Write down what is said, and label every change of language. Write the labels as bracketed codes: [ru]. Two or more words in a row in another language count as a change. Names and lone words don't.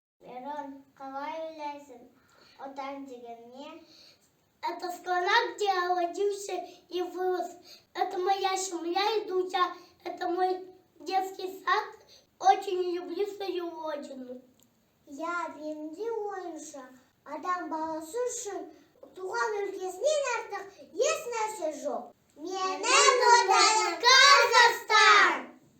[kk] Ирон, қалай ойлайсың? Отан деген не? [ru] Это страна, где я родился и вырос. Это моя семья и друзья. Это мой детский сад. Очень люблю свою родину. [kk] Я бенди ойынша. Адам баласы үшін туған өлкесінен артық еш нәрсе жоқ. Менің отаным Қазақстан!